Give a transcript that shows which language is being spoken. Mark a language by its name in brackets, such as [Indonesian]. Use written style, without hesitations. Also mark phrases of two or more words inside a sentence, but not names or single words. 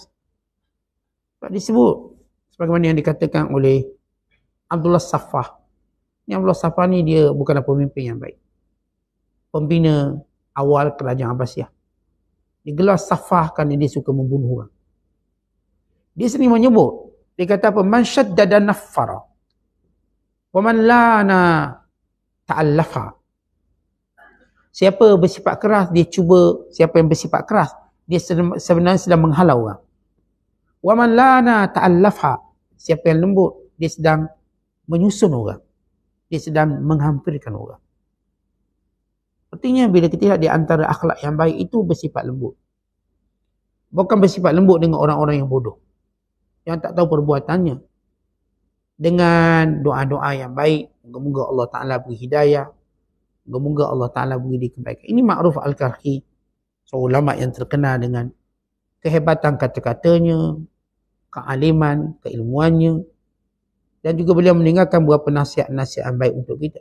[Malay] Sebab disebut sebagaimana yang dikatakan oleh Abdullah Saffah. Ini Abdullah Saffah ni dia bukanlah pemimpin yang baik. Pembina awal kerajaan Abbasiyah. Dia gelar Saffah kerana dia suka membunuh orang. Dia sendiri menyebut. Dia kata apa? [Arabic] من شدد نفر. ومن لان تألف. [Malay] Siapa bersifat keras, dia cuba. Siapa yang bersifat keras, dia sebenarnya sedang menghalau orang. [Arabic] ومن لان تألف. [Malay] Siapa yang lembut, dia sedang menyusun orang. Dia sedang menghampirkan orang. Artinya bila kita lihat di antara akhlak yang baik itu bersifat lembut. Bukan bersifat lembut dengan orang-orang yang bodoh. Yang tak tahu perbuatannya. Dengan doa-doa yang baik. Moga-moga Allah Ta'ala beri hidayah. Moga-moga Allah Ta'ala beri kebaikan. Ini Ma'ruf Al-Karhi. Seorang ulama yang terkenal dengan kehebatan kata-katanya, kealiman, keilmuannya. Dan juga beliau meninggalkan beberapa nasihat-nasihat yang baik untuk kita.